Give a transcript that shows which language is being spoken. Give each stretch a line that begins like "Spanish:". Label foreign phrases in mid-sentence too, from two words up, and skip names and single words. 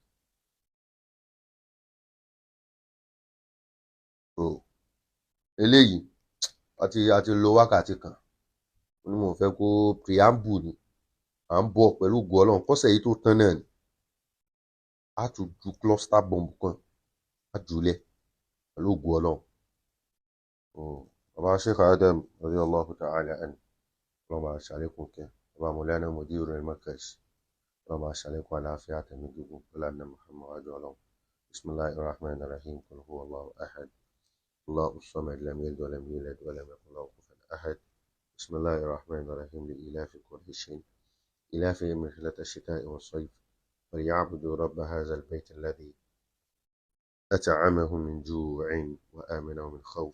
Yoruba: Eléyìí àti lo wákàtí kan ní mo fẹ́ kó preamble ni à ń bọ̀ pẹ̀lú ògo Ọlọ́run kọ́sẹ̀ yìí tó tán náà ni a tún ju
English: cluster bomb
Yoruba: kan a jùlẹ̀ pẹ̀lú ògo Ọlọ́run. bàbá Sheikh Adam
Arabic: رضي الله تعالى عنه
Yoruba: ọlọ́run bá ṣàlékún kẹ́ bàbá
Arabic: مولانا مدير المركز
Yoruba: ọlọ́run bá ṣàlékún àlàáfíà àtẹ̀mí gígùn pẹ̀lú àná Muhammad wájú Ọlọ́run.
Arabic: بسم الله الرحمن الرحيم قل هو الله أحد الله الصمد لم يلد ولم يولد ولم يكن له كفوا أحد. بسم الله الرحمن الرحيم لإيلاف قريش إلافهم رحلة الشتاء والصيف فليعبدوا رب هذا البيت الذي أطعمهم من جوع وآمنهم من خوف.